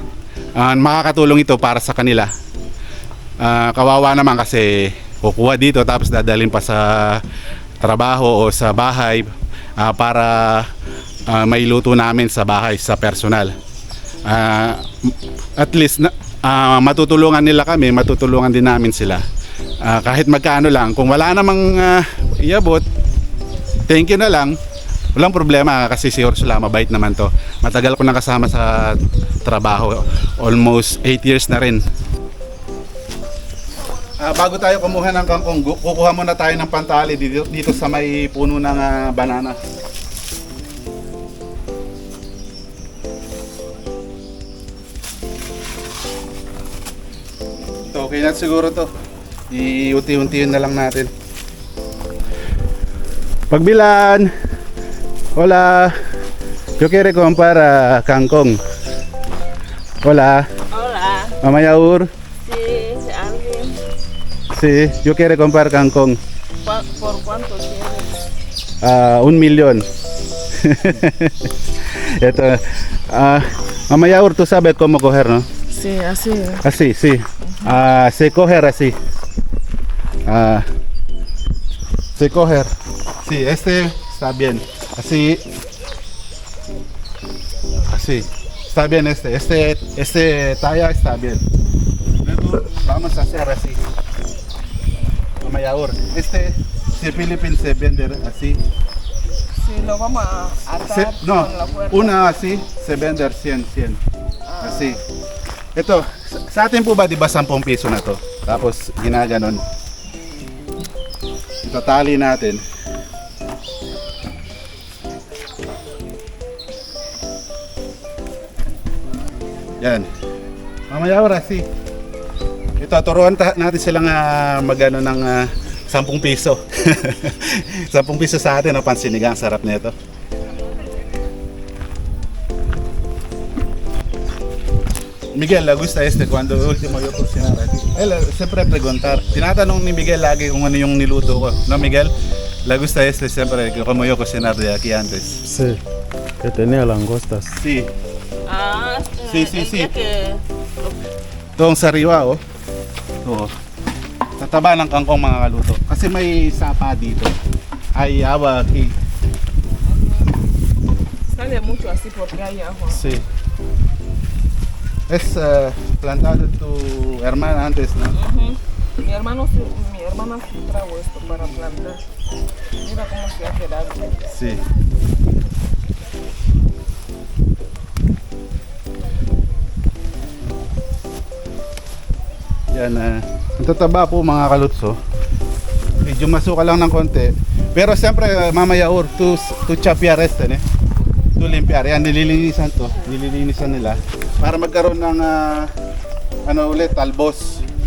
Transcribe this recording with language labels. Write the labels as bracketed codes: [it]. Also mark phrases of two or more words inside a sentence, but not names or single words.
[tl] Makakatulong ito para sa kanila. Kawawa naman kasi kukuha dito tapos dadalhin pa sa trabaho o sa bahay para mailuto namin sa bahay, sa personal. [en] At least [tl] matutulungan nila kami, matutulungan din namin sila. Kahit magkano lang, kung wala namang iabot, [en] thank you [tl] na lang. Walang problema kasi si Ursula mabait naman to. Matagal ko na kasama sa trabaho, [en] almost 8 years [tl] na rin. Bago tayo kumuha ng kangkong, kukuha muna tayo ng pantali dito sa may puno ng banana. Okay na siguro to. Iunti-untiin na lang natin. Pagbilan. [es] Hola. Yo quiero comprar kangkong. Hola. Hola. Mamayaur. Sí, alguien. Sí, yo quiero comprar kangkong. ¿Por cuánto quieres? [tl] 1 million. Ito. [es] Mamayaur, tú sabes cómo coger, ¿no? Sí, así. Así, sí. Se coger así. Se coger. Sí, este está bien. Así. Así. Está bien este talla está bien. Luego vamos a hacer así. Mamayahur. Si Philippines se vende así. Sí, lo vamos a atar No, con la fuerza. una así se vende 100. Así. [tl] Ito, sa atin po ba, di ba 10 piso na to? Tapos ginaganon. Itatali natin. Yan. Mamaya oras si. Ito, turuan natin silang magano ng 10 piso. 10 piso sa atin, pansinigang, sarap nito. [es] Miguel, le gusta cuando último yo cocinar aquí. Él siempre preguntar. [tl] Tinatanong ni Miguel lagi kung ano yung niluto ko. [es] No, Miguel? Le gusta siempre como yo cocinar de aquí antes. Sí, que tenía langostas. Sí. Sí. Sí. Que... [tl] Doon sa riwa, oh. Ito. Tataba ng kangkong mga kaluto. Kasi may sapa dito. [es] Hay agua aquí. Sale mucho así porque hay agua. Sí. Es plantado tu hermana antes, ¿no? Mi hermana sí trajo esto para plantar. Mira cómo se ha quedado. Sí. [tl] Yan, ang tataba po mga kalutso. Medyo masuka lang ng konti. Pero siyempre mamaya [es] tu chapiar tu limpiar. [tl] Yan, nililinisan nila para magkaroon ng talbos.